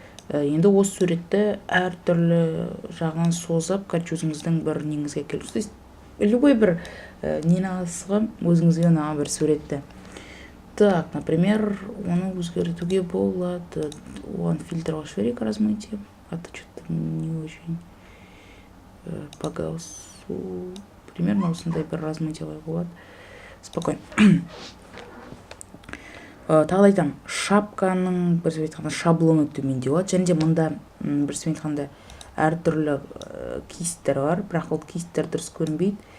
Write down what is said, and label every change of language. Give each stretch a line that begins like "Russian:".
Kazakh: Енді осы суретті әртүрлі жағынан созып, өзіңіздің бір неңізге келуіңіз. Любой бір нені аласызға өзіңізге ұнаған бір суретті.
Russian: Так, например,
Kazakh: оны өзгертуге болады. Оған фильтр қосып жіберейік, размытие.
Russian: А то что-то не очень по гаусу.
Kazakh: Примерно осындай бір размытие болады.
Russian: Спокойно.
Kazakh: Тағы айтам, шапканың бір айтқанда шаблоны төменде болады. Және де мұнда бір айтқанда әртүрлі кейстер бар, бірақ ол кейстер дұрыс көрінбейді.